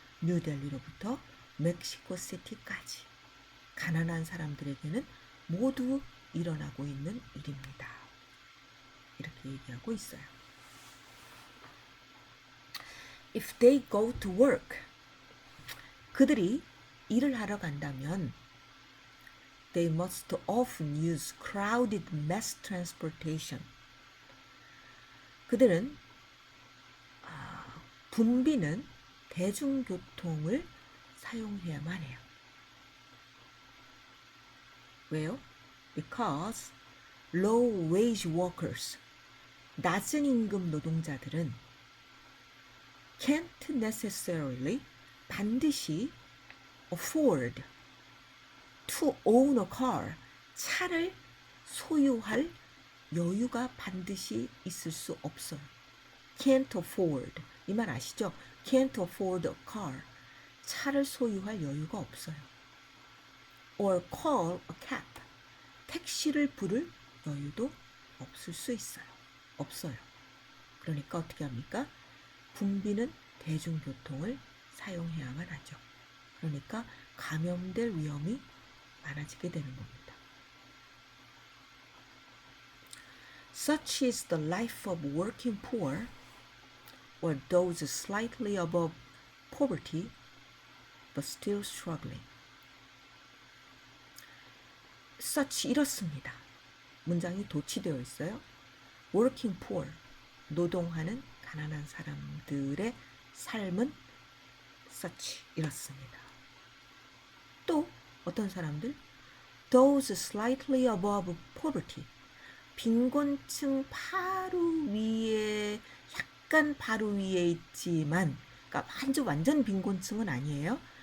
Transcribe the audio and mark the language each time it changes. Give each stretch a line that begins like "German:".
Korean: 뉴델리로부터 멕시코 시티까지 가난한 사람들에게는 모두 일어나고 있는 일입니다. 이렇게 얘기하고 있어요.
English: If they go to work,
Korean: 그들이 일을 하러 간다면
English: they must often use crowded mass transportation.
Korean: 그들은 붐비는 대중교통을 사용해야만 해요. 왜요?
English: Because low wage workers,
Korean: 낮은 임금 노동자들은
English: can't necessarily,
Korean: 반드시
English: afford to own a car,
Korean: 차를 소유할 여유가 반드시 있을 수 없어요.
English: can't afford,
Korean: 이 말 아시죠?
English: can't afford a car,
Korean: 차를 소유할 여유가 없어요.
English: or call a cab,
Korean: 택시를 부를 여유도 없을 수 있어요. 없어요. 그러니까 어떻게 합니까? 붐비는 대중교통을 사용해야만 하죠. 그러니까 감염될 위험이 많아지게 되는 겁니다.
English: Such is the life of working poor or those slightly above poverty but still struggling.
Korean: Such 이렇습니다. 문장이 도치되어 있어요.
English: Working poor,
Korean: 노동하는 가난한 사람들의 삶은 such 이렇습니다. 또 어떤 사람들?
English: Those slightly above poverty,
Korean: 빈곤층 바로 위에 약간 바로 위에 있지만, 그러니까 완전 빈곤층은 아니에요.